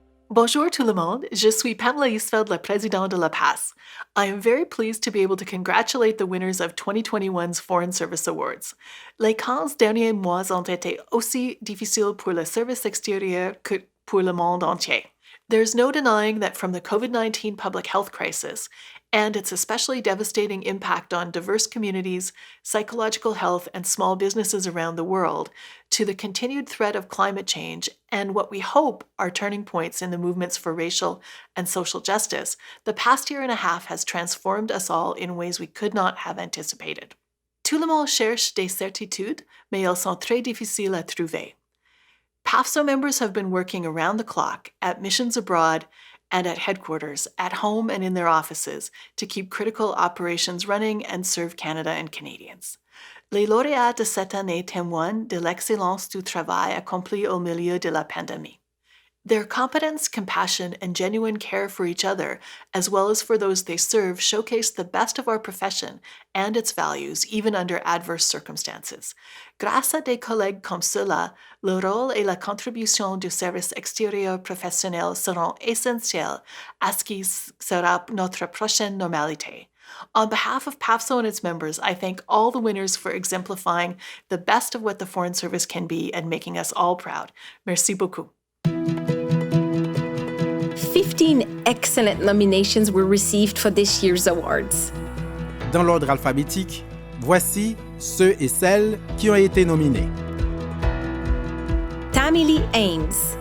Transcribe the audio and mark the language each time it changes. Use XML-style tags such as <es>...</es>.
<fr>Bonjour tout le monde, je suis Pamela Eastfeld, la présidente de l'APASE.</fr> <en>I am very pleased to be able to congratulate the winners of 2021's Foreign Service Awards.</en> <fr>Les 15 derniers mois ont été aussi difficiles pour le service extérieur que pour le monde entier.</fr> <en>There's no denying that from the COVID-19 public health crisis and its especially devastating impact on diverse communities, psychological health, and small businesses around the world, to the continued threat of climate change and what we hope are turning points in the movements for racial and social justice, the past year and a half has transformed us all in ways we could not have anticipated.</en> <fr>Tout le monde cherche des certitudes, mais elles sont très difficiles à trouver.</fr> <en>PAFSO members have been working around the clock at missions abroad and at headquarters, at home and in their offices, to keep critical operations running and serve Canada and Canadians.</en> <fr>Les lauréats de cette année témoignent de l'excellence du travail accompli au milieu de la pandémie.</fr> <en>Their competence, compassion, and genuine care for each other, as well as for those they serve, showcase the best of our profession and its values, even under adverse circumstances.</en> <fr>Grâce à des collègues comme ceux-là, le rôle et la contribution du service extérieur professionnel seront essentiels à ce qui sera notre prochaine normalité.</fr> <en>On behalf of PAFSO and its members, I thank all the winners for exemplifying the best of what the Foreign Service can be and making us all proud.</en> <fr>Merci beaucoup.</fr> <en>15 excellent nominations were received for this year's awards.</en> <fr>Dans l'ordre alphabétique, voici ceux et celles qui ont été nominés. Tammy Lee Ames,</fr>